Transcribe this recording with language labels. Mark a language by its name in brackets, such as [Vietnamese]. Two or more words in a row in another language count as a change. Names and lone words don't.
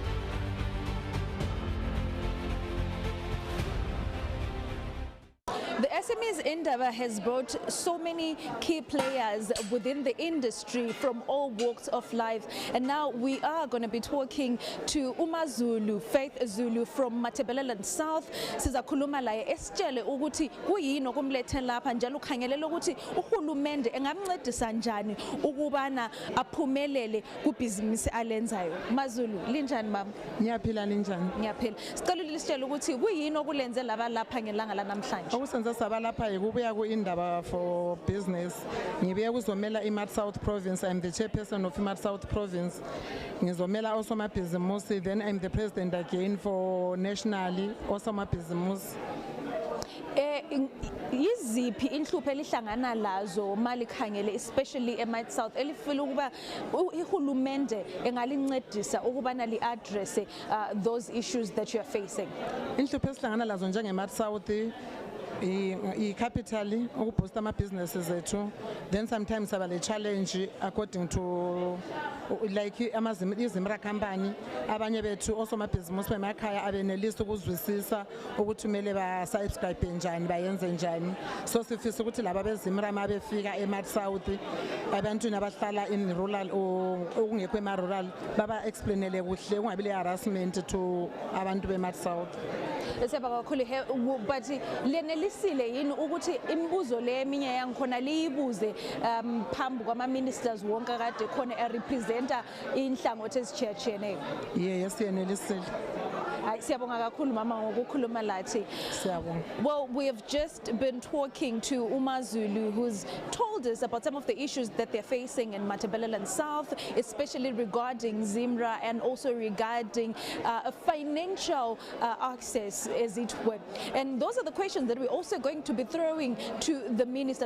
[English] The SMEs Indaba has brought so many key players within the industry from all walks of life. And now we are going to be talking to uMaZulu, Faith Zulu from Matabeleland South. [North Ndebele] Sizakhuluma laye esitshele ukuthi kuyini okumlethe lapha njalo ukhangelela ukuthi uhulumende engamncedisa njani ukubana aphumelele kubhizinisi alenzayo. MaZulu, linjani mama? Ngiyaphila linjani? Ngiyaphila. Sicela lisitshele ukuthi kuyini okulenze laba lapha ngelanga lanamhlanje. Okusenza saba lapha ukubuya kuIndaba [English] for business. [North Ndebele] Ngibuye kuzomela iMart South Province. [English] I'm the chairperson of iMart South Province. [North Ndebele] Ngizomela osomabhizimusi, [English] then I'm the president again for nationally osomabhizimusi. [North Ndebele] Yiziphi inhlupho elihlangana lazo malikhangele especially eMart South elifila ukuba ihulumende engalincedisa ukubana li-address [English] those issues that you are facing? [North Ndebele] Inhlupho esihlangana lazo njengeMart South i-capital ukuboosta ama-businesses ethu, then sometimes aba le-challenge [English] according to like [North Ndebele] izimra company abanye bethu osomabhizimusi bemakhaya abenelisa ukuzwisisa ukuthi kumele ba-subscribe njani bayenze njani. So sifisa ukuthi laba bezimra ma befika eMart South abantwini abahlala [English] in rural [North Ndebele] okungekho ema-rural baba-explainele kuhle kungabi le-harassment to abantu beMart South. Siyabonga kakhulu, but lenelisile yini ukuthi imibuzo le eminye yangikhona liyibuze phambi kwama-ministers wonke kade khona erepresenta inhlangothi ezitshiyatshiyeneyo? Yes, yenelisile. Siyabonga kakhulu mama ngokukhuluma lathi. Siyabonga. [English] Well, we have just been talking to uMaZulu, who's told us about some of the issues that they're facing in Matabeleland South, especially regarding Zimra and also regarding financial access, as it were. And those are the questions that we're also going to be throwing to the minister.